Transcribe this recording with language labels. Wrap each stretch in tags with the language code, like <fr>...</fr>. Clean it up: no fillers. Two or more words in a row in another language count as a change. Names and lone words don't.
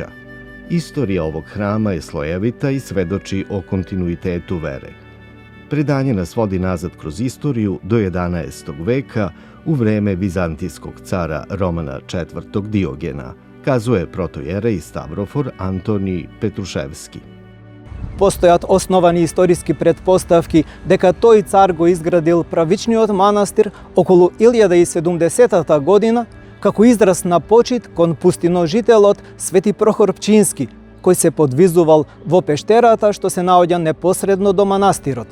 <sr>Istorija ovog hrama je slojevita i svedoči o kontinuitetu vere. Predanje nas vodi nazad kroz istoriju do 11. veka u vreme vizantijskog cara Romana IV. Diogena, kazuje protojerej Stavrofor Antonij Petruševski.</sr> <mk>Постојат основани историски претпоставки дека тој цар го изградил правичниот манастир околу 1070 година како израз на почит кон пустиножителот Свети Прохор Пчински, кој се подвизувал во пештерата што се наоѓа непосредно до манастирот.</mk>